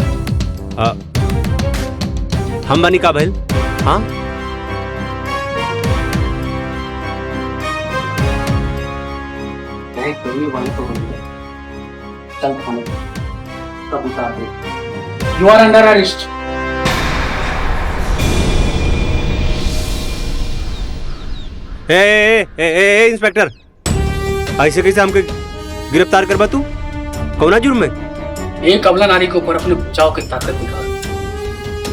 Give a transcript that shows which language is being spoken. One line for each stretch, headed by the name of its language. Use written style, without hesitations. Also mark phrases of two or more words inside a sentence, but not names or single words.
Bhojpuri: हम बनी का भइल? हाँ टोनी वाले तो चल थाने तब उतार दे।
English: You are under arrest.
Bhojpuri: ए इंस्पेक्टर, ऐसे कैसे हमके गिरफ्तार करबा तू? कौना जुर्म में? एक अबला नारी के ऊपर अपने बचाव की ताकत दिखा।